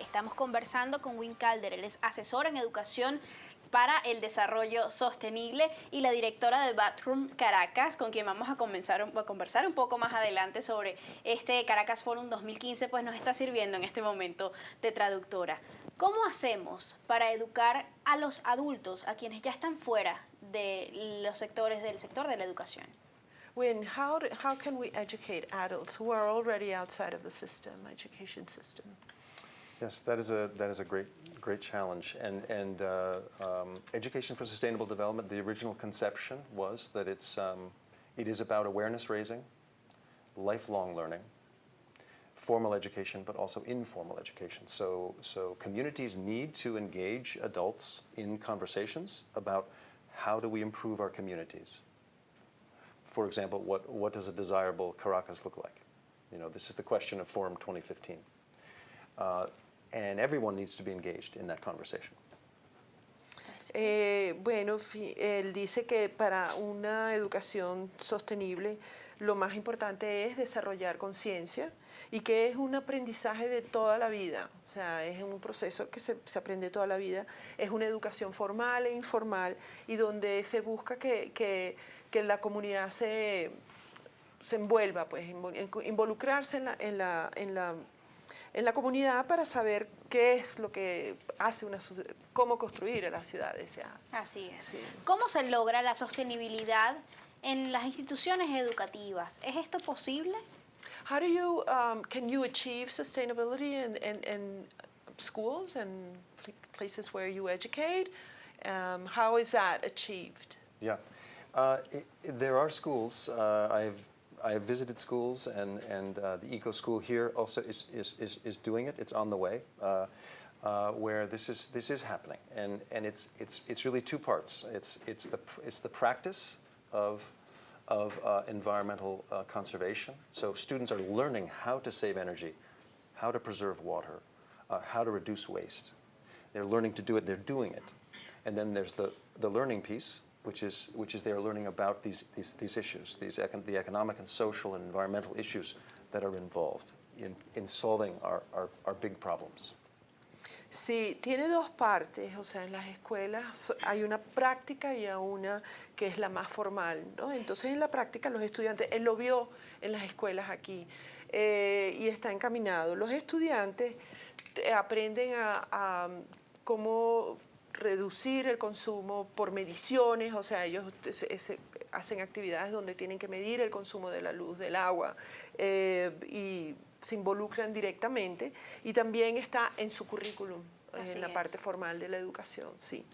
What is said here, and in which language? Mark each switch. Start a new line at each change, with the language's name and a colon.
Spanish: Estamos conversando con Win Calder, él es asesor en educación para el desarrollo sostenible y la directora de Bathroom Caracas, con quien vamos a conversar un poco más adelante sobre este Caracas Forum 2015, pues nos está sirviendo en este momento de traductora. ¿Cómo hacemos para educar a los adultos, a quienes ya están fuera de los sectores del sector de la educación?
English: When, how can we educate adults who are already outside of the education system? Yes, that is a great challenge, and education for sustainable development. The original conception was that it is about awareness raising, lifelong learning, formal education, but also informal education. So communities need to engage adults in conversations about how do we improve our communities. For example, what does a desirable Caracas look like? You know, this is the question of Forum 2015. And everyone needs to be engaged in that conversation.
Spanish: Bueno, él dice que para una educación sostenible lo más importante es desarrollar conciencia y que es un aprendizaje de toda la vida, o sea, es un proceso que se aprende toda la vida, es una educación formal e informal y donde se busca que la comunidad se envuelva, pues, involucrarse en la comunidad para saber qué es lo que hace cómo construir las ciudades. Ya. Así es. Sí. ¿Cómo se logra la sostenibilidad en las instituciones educativas? ¿Es esto posible?
English: How do you, can you achieve sustainability in schools and places where you educate? How is that achieved? Yeah, there are schools. I have visited schools, and the Eco School here also is doing it. It's on the way, where this is happening, and it's really two parts. It's the practice of environmental conservation. So students are learning how to save energy, how to preserve water, how to reduce waste. They're learning to do it. They're doing it, and then there's the learning piece, which is they are learning about these issues, the economic and social and environmental issues that are involved in solving our big problems.
Spanish: Sí, tiene dos partes, o sea, en las escuelas hay una práctica y una que es la más formal, ¿no? Entonces en la práctica los estudiantes, él lo vio en las escuelas aquí y está encaminado. Los estudiantes aprenden a cómo reducir el consumo por mediciones, o sea, ellos hacen actividades donde tienen que medir el consumo de la luz, del agua, y se involucran directamente, y también está en su currículum, en la parte formal de la educación, sí.